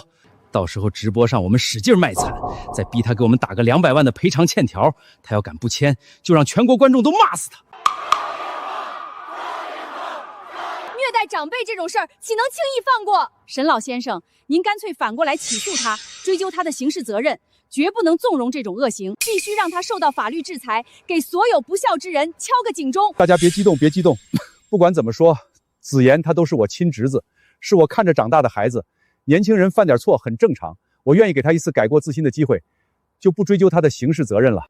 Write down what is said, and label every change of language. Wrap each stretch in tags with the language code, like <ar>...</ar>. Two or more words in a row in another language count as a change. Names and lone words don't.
<zh>到时候直播上我们使劲卖惨，再逼他给我们打个200万的赔偿欠条，他要敢不签，就让全国观众都骂死他。虐待长辈这种事儿，岂能轻易放过？沈老先生，您干脆反过来起訴他，追究他的刑事責任，絕不能縱容這種惡行，必須讓他受到法律制裁，給所有不孝之人敲個警鐘。大家別激動，別激動。不管怎麼說，子妍他都是我親侄子，是我看着長大的孩子。年輕人犯點錯很正常，我願意給他一次改過自新的機會，就不追究他的刑事責任了。</zh>